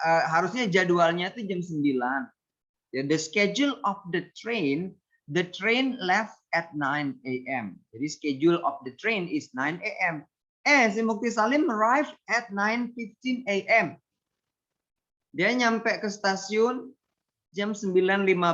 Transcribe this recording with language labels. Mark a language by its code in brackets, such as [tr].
[id] Harusnya jadwalnya itu jam 9. [en] Ya, the schedule of the train left at 9 a.m. [id] Jadi [en] schedule of the train is 9 a.m. Si Mukti Salim arrived at 9:15 a.m. [id] Dia nyampe ke stasiun jam 9.15.